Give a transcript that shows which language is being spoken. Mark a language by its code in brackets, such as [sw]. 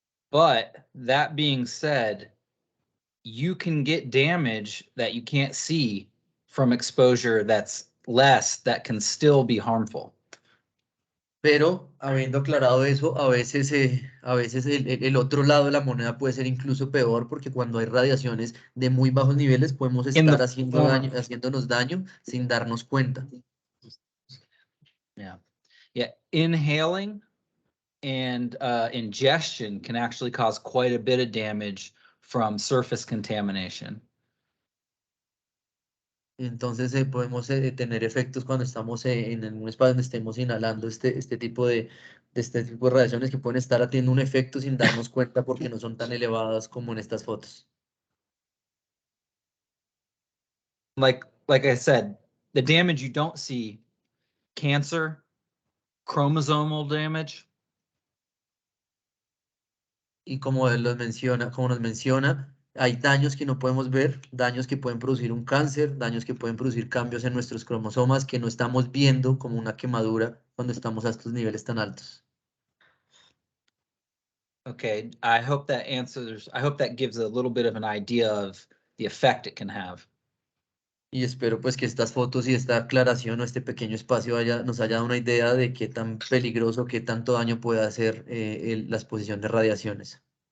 [en] But that being said, you can get damage that you can't see from exposure that's less that can still be harmful. [es] Pero habiendo aclarado eso, a veces el otro lado de la moneda puede ser incluso peor porque cuando hay radiaciones de muy bajos niveles podemos estar haciéndonos daño sin darnos cuenta. [en] Yeah. Inhaling and ingestion can actually cause quite a bit of damage from surface contamination. [es] Entonces podemos tener efectos cuando estamos en un espacio donde estemos inhalando este tipo de radiaciones que pueden estar teniendo un efecto sin darnos cuenta porque no son tan elevadas como en estas fotos. [en] Like I said, the damage you don't see, cancer, chromosomal damage. [es] Y como nos menciona, hay daños que no podemos ver, daños que pueden producir un cáncer, daños que pueden producir cambios en nuestros cromosomas que no estamos viendo como una quemadura cuando estamos a estos niveles tan altos. [en] Okay, I hope that gives a little bit of an idea of the effect it can have. [es] Y espero pues que estas fotos y esta aclaración o este pequeño espacio nos haya dado una idea de qué tan peligroso, qué tanto daño puede hacer la exposición de radiaciones.